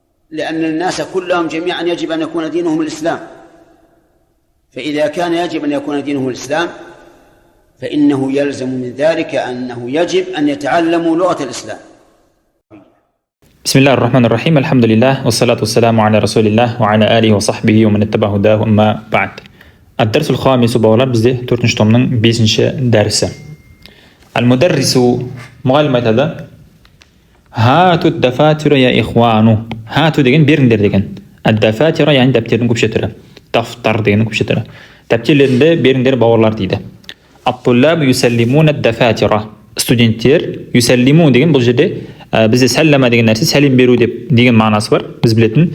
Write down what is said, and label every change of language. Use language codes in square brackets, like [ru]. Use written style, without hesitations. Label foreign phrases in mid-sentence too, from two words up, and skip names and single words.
[ar] لأن الناس كلهم جميعا يجب أن يكون دينهم الإسلام، فإذا كان يجب أن يكون دينه الإسلام فإنه يلزم من ذلك أنه يجب أن يتعلموا لغة الإسلام. بسم الله الرحمن الرحيم. الحمد لله والصلاة والسلام على رسول الله وعلى آله وصحبه ومن اتبع هداه أما بعد. الدرس الخامس [kk] балалар бізде 4-ші томның 5-ші дәрісі. [ar] Al-mudarrisu [kk] мұғалім айтады: [ar] هاتوا الدفاتر يا إخوان. [kk] Хату деген беріңдер деген. Ад-дафатира яғни дәптердің көпше түрі. Дафтар деген көпше түрі. Дәптердерді беріңдер бауырлар дейді. [ar] الطلاب يسلمون الدفاتر. [kk] Студенттер юсаллиму деген бұл жерде бізде сәллама деген нәрсе сәлем беру деген мағынасы бар, біз білетін.